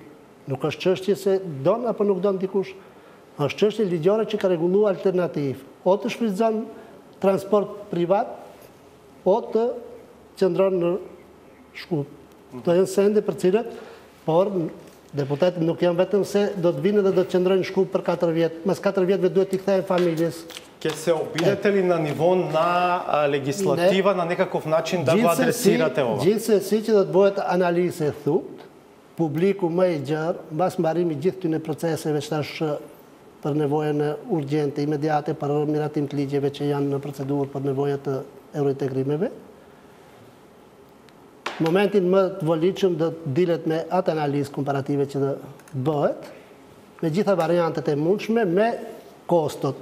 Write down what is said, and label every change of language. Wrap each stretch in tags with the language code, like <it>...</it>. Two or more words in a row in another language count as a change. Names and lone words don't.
<sq>Nuk është çështje se don apo nuk don dikush. Është çështje ligjore që ka rregulluar alternativ. O të shfrytëzon transport privat, o të qëndron në Shkup. Këto janë sende për cilët, por deputetët nuk janë vetëm se do të vinë dhe do të qëndrojnë në Shkup për 4 vjetë. Mas 4 vjetëve duhet t'i kthehen familjes.</sq> <mk>Ќе се обидете ли на ниво на легислатива на некаков начин да го адресирате ова?</mk> <sq>Gjithsesi që do të bëhet analizë e thupt, publiku më i gjerë, mbas mbarimit gjithë këtyre proceseve që tash për nevojën urgjente, imediate, për miratim të ligjeve që janë në procedurë për nevojët të eurointegrimeve. Në momentin më të volitshëm do të dilet me atë analizë komparative që do bëhet, me gjitha variantet e mundshme, me kostot.</sq>